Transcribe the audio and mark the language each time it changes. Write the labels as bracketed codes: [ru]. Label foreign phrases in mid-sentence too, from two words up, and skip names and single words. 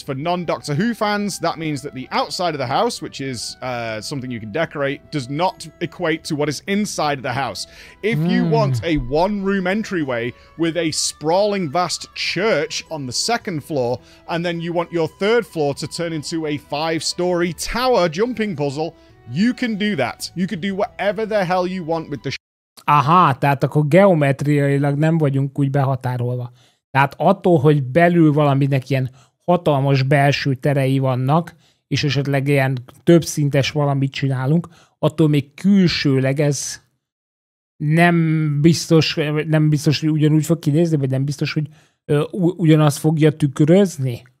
[en] For non-Doctor Who fans, that means that the outside of the house, which is something you can decorate, does not equate to what is inside of the house. If you want a one-room entryway with a sprawling vast church on the second floor, and then you want your third floor to turn into a 5-story tower jumping puzzle, you can do that. You can do whatever the hell you want with the [hu] Aha, tehát akkor geometriailag nem vagyunk úgy behatárolva. Tehát attól, hogy belül valaminek ilyen hatalmas belső terei vannak, és esetleg ilyen többszintes valamit csinálunk, attól még külsőleg ez nem biztos, hogy ugyanúgy fog kinézni, vagy nem biztos, hogy ugyanazt fogja tükrözni.